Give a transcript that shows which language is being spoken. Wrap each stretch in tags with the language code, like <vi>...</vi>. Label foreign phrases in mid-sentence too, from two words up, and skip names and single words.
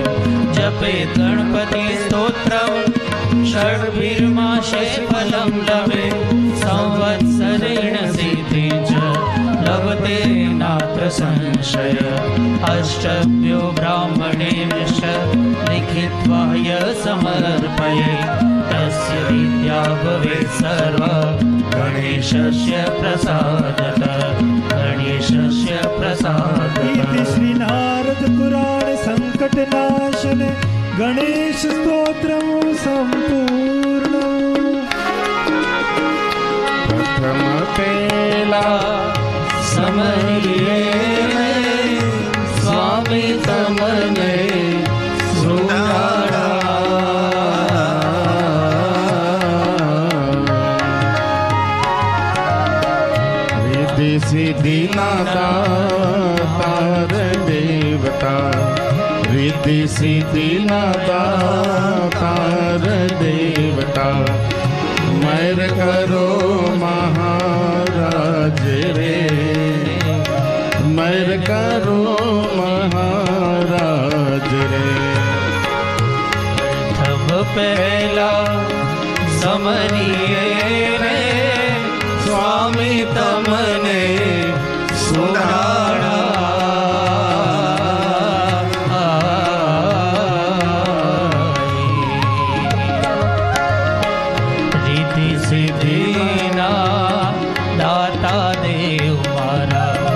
<sa>જપેત ગણપતિ સ્તોત્રમ ષડ્ભીર્માસે ફલં લભે સંવત્સરેણ સિદ્ધિં ચ લભતે નાત્ર સંશય. અષ્ટભ્યો બ્રાહ્મણેભ્યશ્ચ લિખિત્વા ય સમર્પયે તસ્ય વિદ્યા ભવેत् સર્વા ગણેશસ્ય પ્રસાદતઃ. ગણેશસ્ય પ્રસાદતઃ. इति श्री नारद पुराण संकट नाशन गणेश स्तोत्रम संपूर्ण.</sa> <gu>પ્રથમ પેલા સમરીએ સ્વામી તમને</gu> <hi>रिद्धि सिद्धि दातार देवता, रिद्धि सिद्धि दातार देवता. मैर करो महाराज रे, मैर करो महाराज रे.</hi> <gu>પ્રથમ પહેલા સમરીએ રે સ્વામી તમને રીતિ સિદ્ધિના દાતા દેવ મારા.</gu>